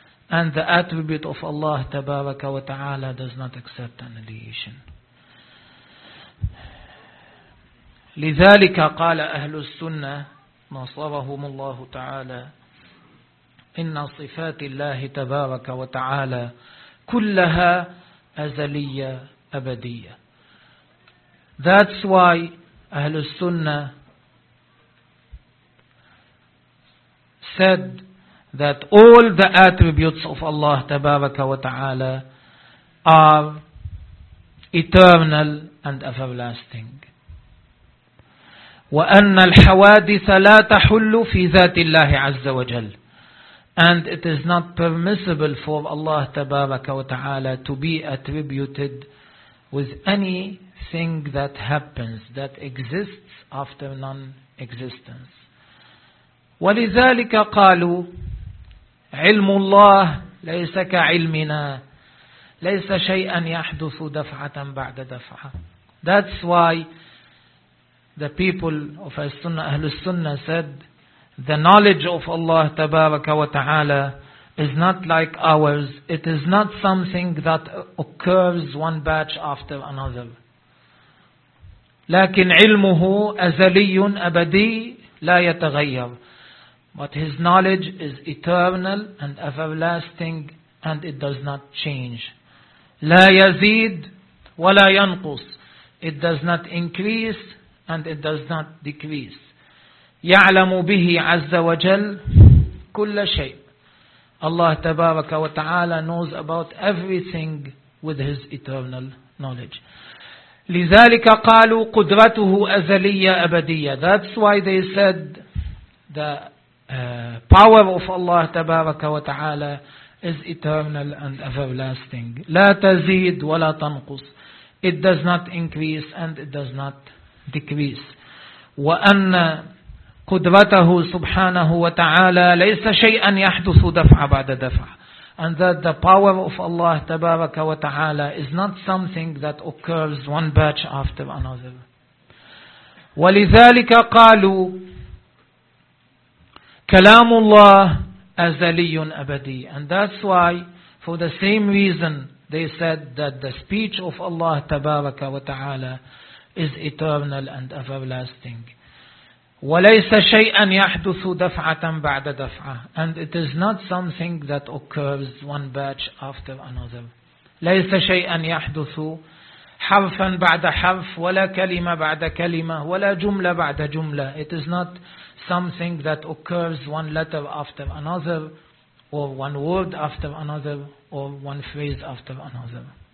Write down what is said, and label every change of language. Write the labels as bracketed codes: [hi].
[en] And the attribute of Allah Tabaraka wa Ta'ala does not accept annihilation. [ar] لذلك قال أهل السنة نصرهم الله تعالى إن صفات الله تبارك وتعالى كلها أزلية أبدية. [en] That's why أهل السنة said that all the attributes of Allah [ar] تبارك وتعالى [en] are eternal and everlasting. [ar] وأن الحوادث لا تحل في ذات الله عز وجل. [en] And it is not permissible for Allah Tabaraka wa Ta'ala to be attributed with anything that happens, that exists after non-existence. [ar] ولذلك قالوا علم الله ليس كعلمنا ليس شيئا يحدث دفعة بعد دفعة. [en] That's why the people of Ahlus-Sunnah said the knowledge of Allah Tabaraka wa Ta'ala is not like ours. It is not something that occurs one batch after another. [ar] لكن علمه أزلي أبدي لا يتغير. [en] But his knowledge is eternal and everlasting, and it does not change. [ar] لا يزيد ولا ينقص. [en] It does not increase and it does not decrease. [ar] يعلم به عز وجل كل شيء. [en] Allah [ar] تبارك وتعالى [en] knows about everything with his eternal knowledge. [ar] لذلك قالوا قدرته أزلية أبدية. [en] That's why they said the power of Allah [ar] تبارك وتعالى [en] is eternal and everlasting. [ar] لا تزيد ولا تنقص. [en] It does not increase and it does not decrease. [ar] وأن قدرته سبحانه وتعالى ليس شيئا يحدث دفع بعد دفع. [en] And that the power of Allah [ar] تبارك وتعالى [en] is not something that occurs one batch after another. [ar] ولذلك قالوا كلام الله أزلي أبدي. [en] And that's why, for the same reason, they said that the speech of Allah [ar] تبارك وتعالى [en] is eternal and everlasting. [ar] وليس شيئا يحدث دفعة بعد دفعة. [en] And it is not something that occurs one batch after another. [ar] ليس شيئا يحدث حرفا بعد حرف ولا كلمة بعد كلمة ولا جملة بعد جملة. [en] It is not something that occurs one letter after another, or one word after another, or one phrase after another.